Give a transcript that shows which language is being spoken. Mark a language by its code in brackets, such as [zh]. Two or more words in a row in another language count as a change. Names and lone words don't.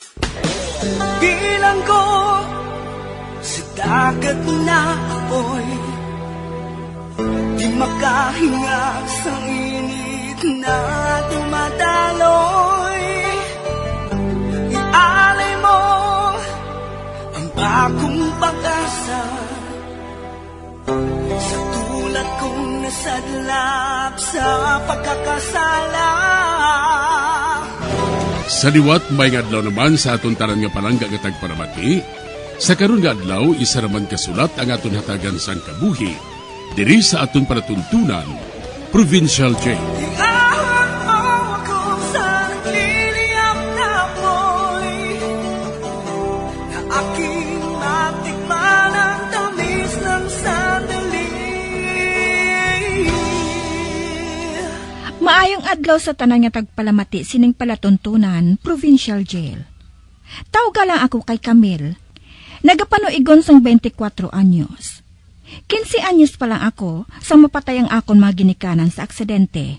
[tl] Bilang ko sa dagat na apoy, di makahinga sa init na dumadaloy. Ialay mo ang bagong pag-asa sa tulad kong nasadlap sa pagkakasala. [hil] Sa liwat may adlaw naman sa aton tanan nga palangga nga tagparamaki. Sa karon nga adlaw isa raman kasulat ang aton hatagan sang kabuhi diri sa aton panatuntunan Provincial Jail. [tl] Iahon mo ako sa nagliliyap na apoy, na aking matikman ang tamis ng sandali. [hil] Maayong adlaw sa tanan nga tagpalamati sining palatuntunan, Provincial Jail. Tawga lang ako kay Camille. Nagapanuigon sang 24 anyos. 15 anyos pa lang ako sang mapatay ang akon mga ginikanan sa aksidente.